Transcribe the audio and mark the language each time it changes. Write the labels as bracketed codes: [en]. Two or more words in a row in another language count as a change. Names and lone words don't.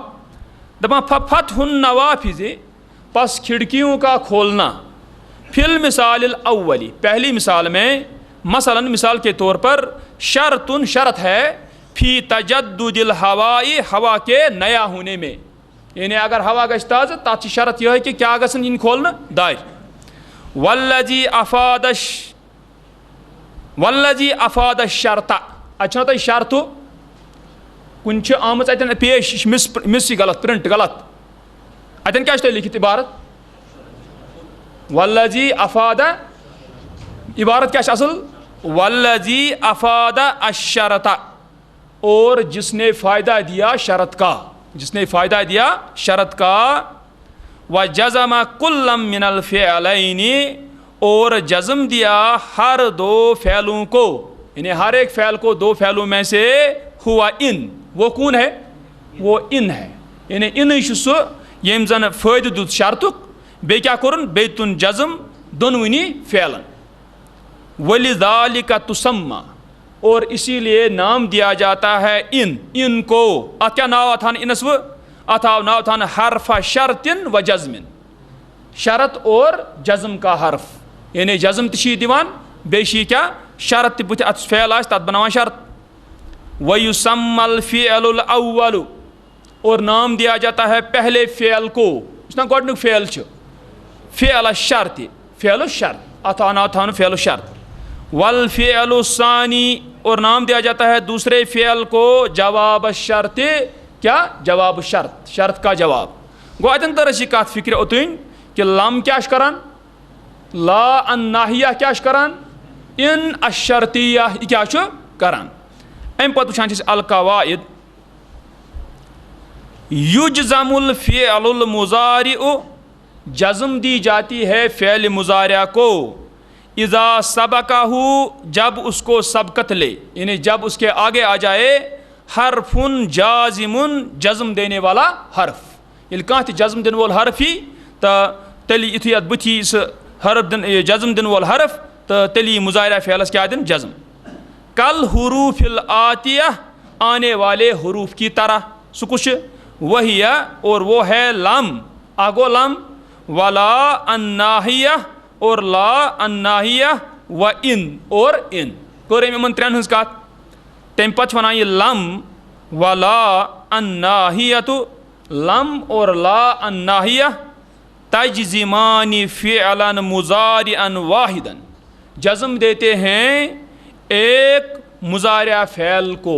[ur] دپان [ar] ففتح النوافذ [ur] پس کھڑکیوں کا کھولنا [ar] فی المثال الاولی [ur] پہلی مثال میں مثلاً مثال کے طور پر شرط ہے [ar] فی تجدد الہوائی [ur] ہوا کے نیا ہونے میں، یعنی اگر ہوا [ks] گژھِ تازہ تَتھ چھِ شرط یہ کہ کیا گژھن یِن کھولنہٕ دارِ. [ar] والذی افاد الشرط، [ks] اَتہِ چھُنہ تۄہہِ شرطہٕ کُنہِ چھِ آمٕژ اَتٮ۪ن پیش، یہِ چھِ مِس یہِ غلط، پرنٹ غلط. اَتٮ۪ن کیٛاہ چھُ تۄہہِ لیکھِتھ عبارت؟ [ar] والذی افاد، [ur] عبارت کیا ہے اصل؟ [ar] والذی افاد الشرط، [ur] اور جس نے فائدہ دیا شرط کا، جس نے فائدہ دیا شرط کا. [ar] وجزم کل من الفعلین، [ur] اور جزم دیا ہر دو فعلوں کو، یعنی ہر ایک فعل کو دو فعلوں میں سے. [ar] ہوا ان، [ur] وہ کون ہے؟ وہ ان ہے، یعنی [ks] ان چھُ سُہ ییٚمۍ زن فٲیدٕ دیُت شرطُک، بیٚیہِ کیٛاہ کوٚرُن؟ بیٚیہِ تُن جزم دۄنوٕنی فعلن. [ar] وَلِذَالِکَ تُسَمَّى، [ur] اور اسی لیے نام دیا جاتا ہے ان کو. [ks] اتھ کیا ناو تھان انس؟ وہ اتھ آو ناو تھان حرف شرط و جزم، [ur] شرط اور جزم کا حرف، [ks] یعنی جزم تہِ دیوان بیٚیہِ کیا شرط تہِ بُتھِ اتھ فعل آسہِ تتھ بناوان شرط. [ar] وَيُسَمَّى الْفِعْلُ الْأَوَّلُ، [ur] اور نام دیا جاتا ہے پہلے فعل کو، [ks] اس نا گۄڈنیُک فعل چھُ فعل الشرط، [ur] فعل الشرط، [ks] اتھ آو ناو تھاونہٕ فعل الشرط. [ar] والفعل الثانی، [ur] اور نام دیا جاتا ہے دوسرے فعل کو جواب الشرط، کیا؟ [ar] جواب الشرط، [ur] شرط کا جواب. [ks] گو اتن تر اسی کات فکر اوتن کہ لم کیا کران؟ لا الناہیہ کیا کران؟ ان الشرطیہ کیا کران. ام پتہ وچھان چھِ القواعد. [ar] یجزم الفعل المضارع، [ur] جزم دی جاتی ہے فعل مضارع کو. [ar] اذا سبقہ، [ur] جب اس کو سبقت لے، یعنی جب اس کے آگے آ جائے حرف جازم، جزم دینے والا حرف. [ks] یل کانٛہہ تہِ جزم دن وول حرف ہی تو تیٚلہِ یُتھُے اتھ بُتھِ سُہ حرف جزم دن وول حرف تو تیٚلہِ یی مضارع فعلس کیا دن؟ جزم. [ar] کل حروف الآتیہ، [ur] آنے والے حروف کی طرح. [ks] سُہ کُس چھُ؟ [ur] وہی، اور وہ ہے لم، آگو لم. [ar] ولا الناہیہ، [ur] اور لا الناہیہ. [ar] و ان، [ur] اور ان. [ks] کٔر أمۍ یِمن ترٛٮ۪ن ہٕنٛز کتھ. تمہِ پتہٕ چھُ ونان یہِ [ar] لم ولا الناہیۃ، [ur] لم اور لا الناہیہ [ar] تجزمان فعلا مضارعا واحدا، [ur] جزم دیتے ہیں ایک مضارع فعل کو.